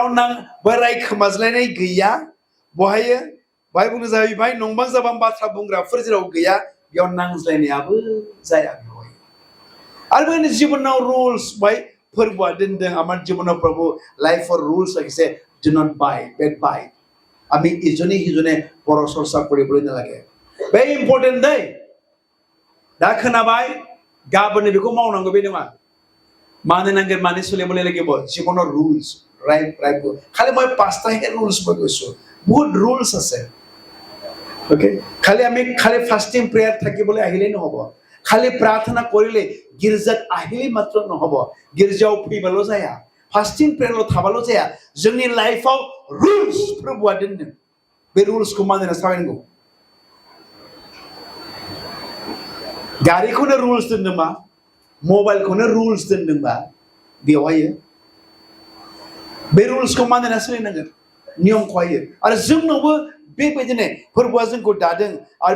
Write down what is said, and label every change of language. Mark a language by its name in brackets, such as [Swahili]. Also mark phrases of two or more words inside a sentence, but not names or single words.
[Bodo] रायखोमाज्लायनाय गैया बहाय बुंनो जाहैबाय नंबां जाबां बाथ्रा बुंग्राफोर जेराव गैया बेयाव नांज्लायनायाबो जाया आरो बेनि जीवनाव रुल्स बाय फोरबोआ दोनदों आमार जीवनाव प्रभु [English] life for rules [Assamese] লাগিছে [English] do not bite bad bite [Assamese] আমি ইজনে সিজনে পৰচৰ্চা কৰিবলৈ নালাগে [English] very important [Assamese] দেই [Bodo] दा खोनाबाय गाबोननो बेखौ मावनांगौ बे नङा मानो नांगोन माने सोलिबोले [Assamese] লাগিব জীবনৰ [English] rules right [Assamese] खाली মই পাঁচটাহে रुल्स মই কৈছো বহুত रुल्स আছে ओके खाली [English] fasting prayer [Assamese] থাকিবলৈ আহিলে নহব খালী প্ৰাৰ্থনা কৰিলে গিৰ্জাত আহিলে মাত্ৰ নহব [Bodo] गिर्जायाव फैबाल' जाया फास्टिंग प्रेयारल' थाबाल' जाया जोंनि लाइफआव रुल्स प्रभुआ दोनदों बे रुल्सखौ मानिना थाबायनांगौ गारिखौनो रुल्स दोनदोंबा मबाइलखौनो रुल्स दोनदोंबा बेवहाय बे रुल्सखौ मानिना सोलिनांगोन नियमखौहाय आरो जोंनावबो बेबायदिनो फोरबोआ जोंखौ दादों आरो